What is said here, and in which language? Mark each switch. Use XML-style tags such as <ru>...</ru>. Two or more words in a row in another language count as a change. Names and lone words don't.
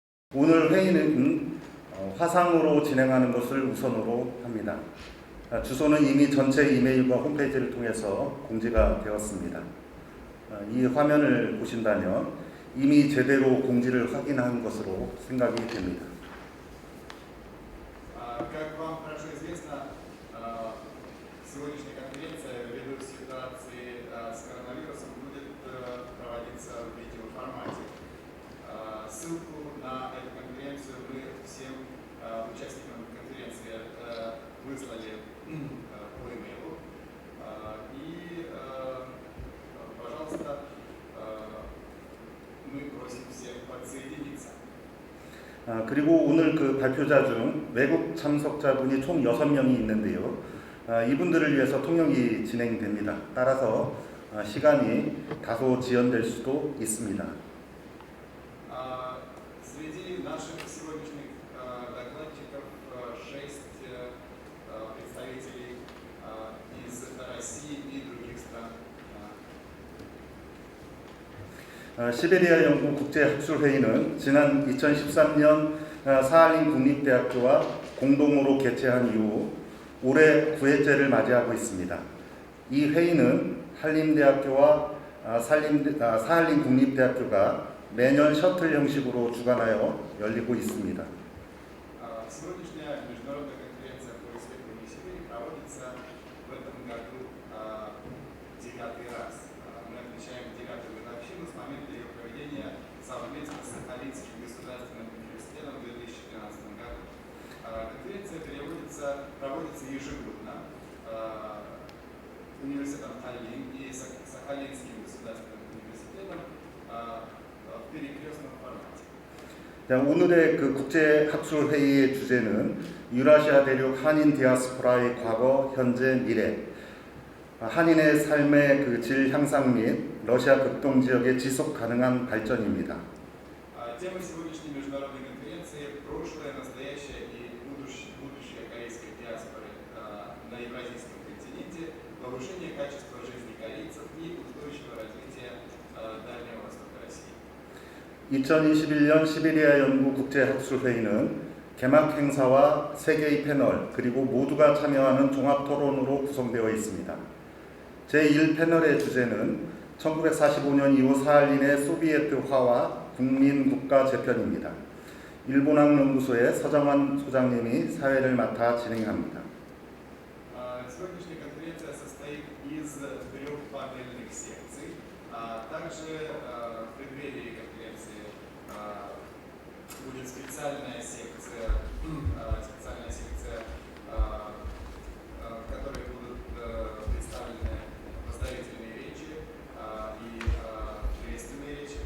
<ko>오늘 회의는 화상으로 진행하는 것을 우선으로 합니다. 주소는 이미 전체 이메일과 홈페이지를 통해서 공지가 되었습니다. 이 화면을 보신다면 이미 제대로 공지를 확인한 것으로 생각이 됩니다.</ko> <ru>Как вам хорошо известно, сегодняшняя конференция ввиду ситуации с коронавирусом будет проводиться в видеоформате. Ссылку на эту конференцию мы всем участникам конференции выслали по имейлу. И, пожалуйста, мы просим всех подсоединиться.</ru> <ko>그리고 오늘 그 발표자 중 외국 참석자분이 총 6명이 있는데요. 이분들을 위해서 통역이 진행됩니다. 따라서 시간이 다소 지연될 수도 있습니다.</ko> <ru>Среди наших сегодняшних докладчиков 6 представителей из России и других стран.</ru> <ko>시베리아 연구 국제학술회의는 지난 2013년 사할린 국립대학교와 공동으로 개최한 이후 올해 9회째를 맞이하고 있습니다. 이 회의는 한림대학교와 사할린 국립대학교가 매년 셔틀 형식으로 주관하여 열리고 있습니다.</ko> <ru>Сегодняшняя международная конференция по исследованию Сибири проводится в этом году 9-й раз. Мы отмечаем 9-ю годовщину с момента ее проведения совместно с Сахалинским государственным университетом в 2013 году. Конференция проводится ежегодно университетом Таллин и Сахалинским государственным университетом в перекрестном формате.</ru> <ko>오늘의 그 국제학술회의의 주제는 유라시아 대륙 한인 디아스포라의 과거, 현재, 미래, 한인의 삶의 그 질 향상 및 러시아 극동 지역의 지속 가능한 발전입니다.</ko> <ru>Тема сегодняшней международной конференции – прошлое, настоящее и будущее корейской диаспоры на Евразийском континенте, повышение качества жизни корейцев и устойчивое развитие Дальнего Востока России.</ru> <ko>2021년 시베리아 연구 국제학술회의는 개막 행사와 3개의 패널 그리고 모두가 참여하는 종합 토론으로 구성되어 있습니다. 제1패널의 주제는 1945년 이후 사할린의 소비에트화와 국민국가 재편입니다. 일본학연구소의 서정환 소장님이 사회를 맡아 진행합니다.</ko> <ru>Сегодняшняя конференция состоит из 3 панельных секций. Также в преддверии конференции будет специальная секция, в которой будут представлены поздравительные речи и приветственные речи.</ru>